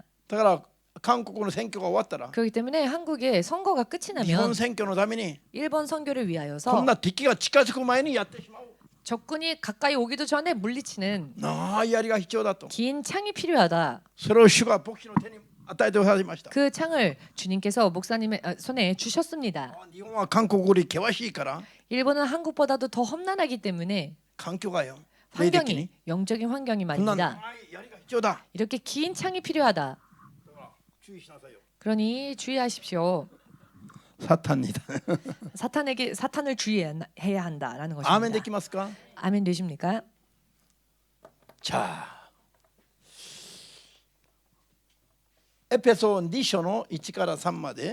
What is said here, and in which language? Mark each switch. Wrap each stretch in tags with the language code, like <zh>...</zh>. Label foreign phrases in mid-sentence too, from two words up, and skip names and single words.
<ja>だから韓国の選挙が終わったら</ja> <ko>그렇기 때문에 한국의 선거가 끝이</ko> <ja>日本</ja> <ko>나면</ko> <ja>選挙のために</ja> <ko>일본 선교를</ko> <ja>こ</ja> <ko>위하여서</ko> <ja>んな敵が近づく前にやってしまう</ja> <ko>적군이 가까이 오기도 전에 물리치는</ko> <ja>長い槍が必要だと。</ja> <ko>긴 창이 필요하다.</ko> <ja>それを主が牧師の手に与えてくださいました。</ja> <ko>그 창을 주님께서 목사님의 손에 주셨습니다.</ko> <ja>日本は韓国より険しいから</ja> <ko>일본은 한국보다도 더 험난하기 때문에</ko> <ja>環境がよ。霊的に</ja> <ko>환경이 영적인 환경이</ko> <ja>こんな長</ja> <ko>말입니다.</ko> <ja>い槍が必要だ。</ja> <ko>이렇게 긴 창이 필요하다.</ko> <ja>注意しなさいよ。</ja> <ko>그러니 주의하십시오.</ko> <ja>サタンにだ。</ja> <ko>사탄을 주의해야 한다라는</ko> <ja>アーメンで</ja> <ko>것입니다.</ko> <ja>きますか？</ja> <ko>아멘 되십니까? 자,</ko> <ja>エペソ2章の1から3まで</ja>